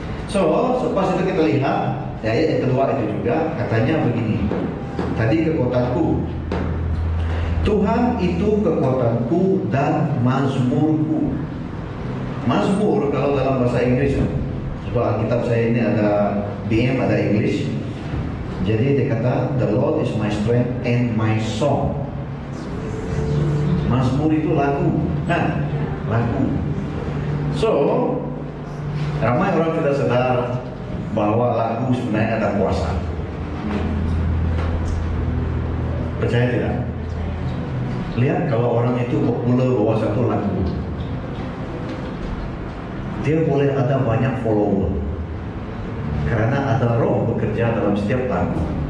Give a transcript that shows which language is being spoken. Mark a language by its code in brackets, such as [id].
[ms] So, selepas itu kita lihat ya, ayat yang kedua itu juga katanya begini. Tadi kekuatanku. Tuhan itu kekuatanku dan mazmurku. Mazmur kalau dalam bahasa Inggris, sebab Alkitab saya ini ada BM, ada English. Jadi dia kata, [en] the Lord is my strength and my song. [ms] Mazmur itu lagu, kan? Lagu. So, ramai orang tidak sadar bahwa lagu sebenarnya ada kuasa. Percaya tidak? Lihat kalau orang itu populer bawa satu lagu, dia boleh ada banyak follower karena ada roh bekerja dalam setiap lagu.